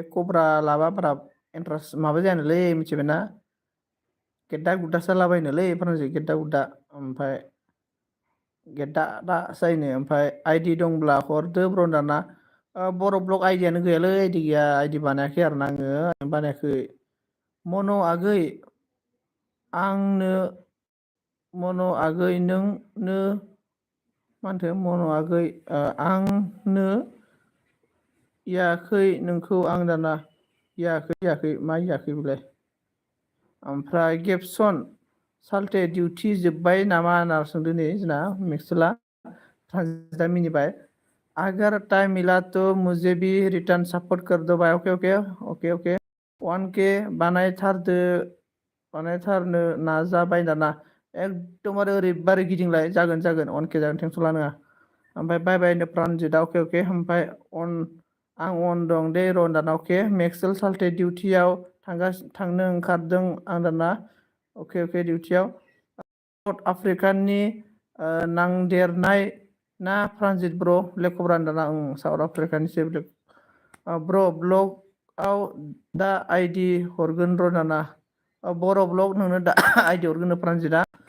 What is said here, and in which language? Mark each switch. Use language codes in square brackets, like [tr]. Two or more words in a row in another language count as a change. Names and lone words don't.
[brx] कब्रा लाबा बारा इन्ट्रेस्ट माबा जायानोलै मिथिबायना गेद्दा गुद्दासो जालाबायनोलै प्रानजित गेद्दा गुद्दा ओमफ्राय गेद्दा दा जायनो ओमफ्राय आइडि दंब्ला हरदो ब्र दाना बर' ब्लग आइडियानो गैयालै आइडि गैया आइडि बानायाखै आरोना आङो बानायाखै मन' आगै आंनो मन' आगै नोंनो मा होनखो मन' आगै आंनो याखै नोंखौ आं दाना याखै मा याखै बेलाय ओमफ्राय गेबसन साल्टे डिउटि जोब्बाय नामा होनना सोंदों नै जोंना मेक्सुला प्रानजितआ मिनिबाय [hi] अगर टाइम मिला तो मुझे भी रिटर्न सपोर्ट कर दो भाई [brx] अके 1K बानायथारनो नाजाबाय दाना एकदमबारे ओरैबारे गिदिंलाय जागोन 1K जागोन टेनसन लानाङा ओमफ्राय बाय बाय प्रानजितआ अके ओमफ्राय आं अन दं दे र' दाना अके मेक्सेल साल्टे डिउटियाव थांनो ओंखारदों आं दाना अके डिउटियाव साउथ आफ्रिकानि नांदेरनाय ना प्रानजित ब्र' ब्लेक कब्रा दाना साउथ आफ्रिकानिसो ब्र' ब्लगआव दा आइडि हरगोन र' दाना बर' ब्लग नोंनो दा आइडि हरगोन प्रानजितआ